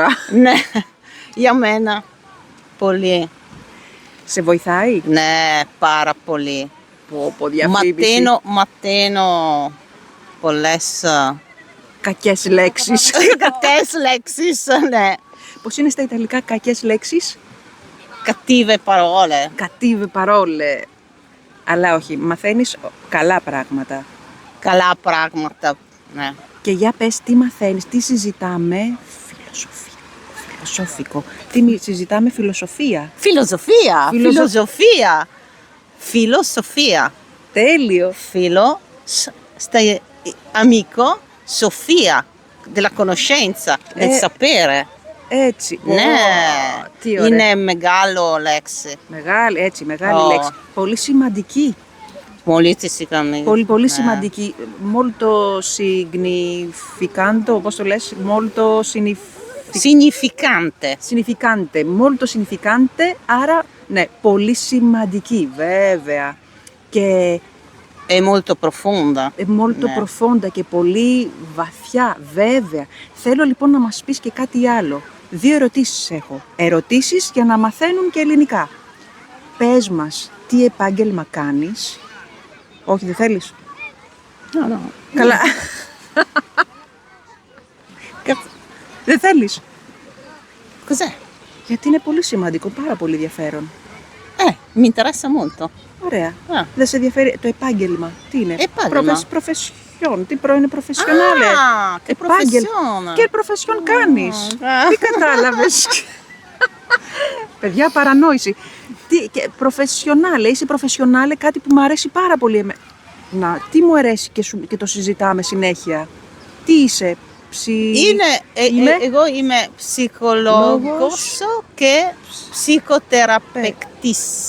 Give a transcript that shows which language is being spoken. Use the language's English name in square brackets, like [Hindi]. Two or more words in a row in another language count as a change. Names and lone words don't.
[Greek] Ναι, για μένα πολύ. Σε βοηθάει? Ναι, πάρα πολύ. Διαφήμιση. Μαθαίνω πολλές Κακές λέξεις. κακές λέξεις, ναι. Πώς είναι στα Ιταλικά κακές λέξεις? [Italian] Cattive parole. Cattive parole. [Greek] Αλλά όχι, μαθαίνεις καλά πράγματα. Καλά πράγματα, ναι. Και για πες, τι μαθαίνεις, τι συζητάμε? Φιλοσοφικό. Τι συζητάμε? Φιλοσοφία. Φιλοσοφία. Τέλειο. [Italian] Amico, Sofia, della conoscenza, del sapere. [Greek] Έτσι. Ναι, τι ωραία. είναι μεγάλο λέξη. Μεγάλη λέξη. Πολύ σημαντική. Πολύ σημαντική. [Italian] Molto significante, [Greek] πώς το λες? [Italian] Molto significante. Molto significante, [Greek] άρα, ναι, πολύ σημαντική, βέβαια. Και [Italian] è molto profonda. [Greek] Profonda και πολύ βαθιά, βέβαια. Θέλω λοιπόν να μας πεις και κάτι άλλο. 2 ερωτήσεις έχω. Ερωτήσεις για να μαθαίνουν και ελληνικά. Πες μας, τι επάγγελμα κάνεις? Όχι, δεν θέλεις? [Italian] No. [Greek] Καλά. Δεν θέλεις? [Italian] Cos'è? [Greek] Γιατί είναι πολύ σημαντικό, πάρα πολύ ενδιαφέρον. [Italian] Mi interessa molto. [Greek] Ωραία. Δεν σε ενδιαφέρει το επάγγελμα? Τι είναι? Επάγγελμα. Profession. Τι είναι professionale? [Italian] Che professione. [Greek] Και profession κάνεις. Τι κατάλαβες? Παιδιά, παρανόηση. Professionale, είσαι professionale, κάτι που μου αρέσει πάρα πολύ. Τι μου αρέσει και το συζητάμε συνέχεια? Τι είσαι? Εγώ είμαι ψυχολόγος και ψυχοθεραπευτής.